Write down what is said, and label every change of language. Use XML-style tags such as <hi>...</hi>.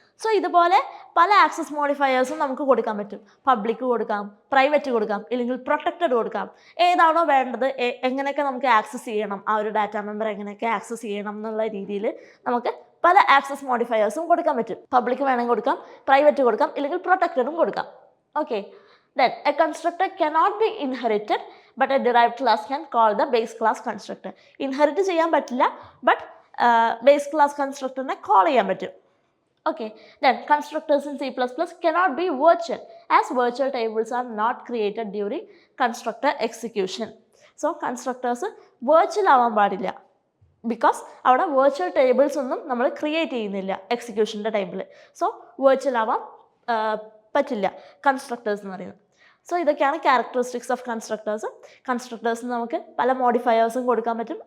<ml>So ഇതുപോലെ പല access മോഡിഫയേഴ്സും നമുക്ക് കൊടുക്കാൻ പറ്റും. പബ്ലിക് കൊടുക്കാം, പ്രൈവറ്റ് കൊടുക്കാം, ഇല്ലെങ്കിൽ പ്രൊട്ടക്റ്റഡ് കൊടുക്കാം. ഏതാണോ വേണ്ടത്, എങ്ങനെയൊക്കെ നമുക്ക് ആക്സസ് ചെയ്യണം, ആ ഒരു ഡാറ്റ മെമ്പർ എങ്ങനെയൊക്കെ ആക്സസ് ചെയ്യണം എന്നുള്ള രീതിയിൽ നമുക്ക് പല ആക്സസ് മോഡിഫയേഴ്സും കൊടുക്കാൻ പറ്റും. പബ്ലിക് വേണമെങ്കിൽ കൊടുക്കാം, പ്രൈവറ്റ് കൊടുക്കാം, ഇല്ലെങ്കിൽ പ്രൊട്ടക്റ്റഡും കൊടുക്കാം. Okay,</ml> <en>then a constructor cannot be inherited but a derived class can call the base class constructor. Inherit</en> <ml>ചെയ്യാൻ പറ്റില്ല,</ml> <en>but base class constructorനെ call</en> <ml>ചെയ്യാൻ പറ്റും.</ml> <en>Okay, then constructors in C++ cannot be virtual, as virtual tables are not created during constructor execution.</en> <ml>So constructors virtual ആവാൻ പാടില്ല, because അവിടെ virtual tables ഒന്നും നമ്മൾ create ചെയ്യുന്നില്ല എക്സിക്യൂഷൻ്റെ ടൈമിൽ. സോ വെർച്വൽ ആവാൻ പറ്റില്ല കൺസ്ട്രക്ടേഴ്സ് എന്ന് പറയുന്നത്. സോ ഇതൊക്കെയാണ് ക്യാരക്ടറിസ്റ്റിക്സ് ഓഫ് കൺസ്ട്രക്ടേഴ്സ്. കൺസ്ട്രക്ടേഴ്സിന് നമുക്ക് പല മോഡിഫയേഴ്സും കൊടുക്കാൻ പറ്റും.</ml>